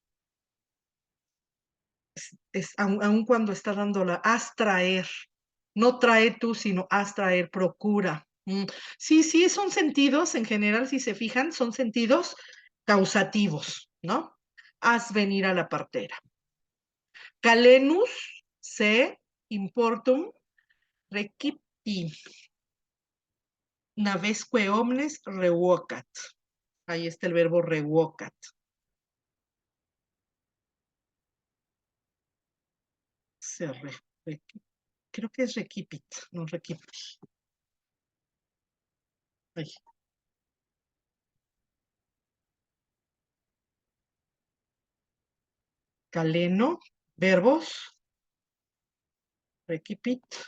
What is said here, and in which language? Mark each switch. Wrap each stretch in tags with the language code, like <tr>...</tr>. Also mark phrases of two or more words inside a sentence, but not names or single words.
<es>Aun cuando está dándola, haz traer. No trae tú, sino haz traer, procura. Sí, sí, son sentidos, en general, si se fijan, son sentidos causativos, ¿no? Haz venir a la partera.</es> <la>Calenus se importum recipti. Navesque omnes revocat.</la> <es>Ahí está el verbo revocat. Creo que es recipit, no recipit. Ahí. Caleno, verbos, recipit.</es>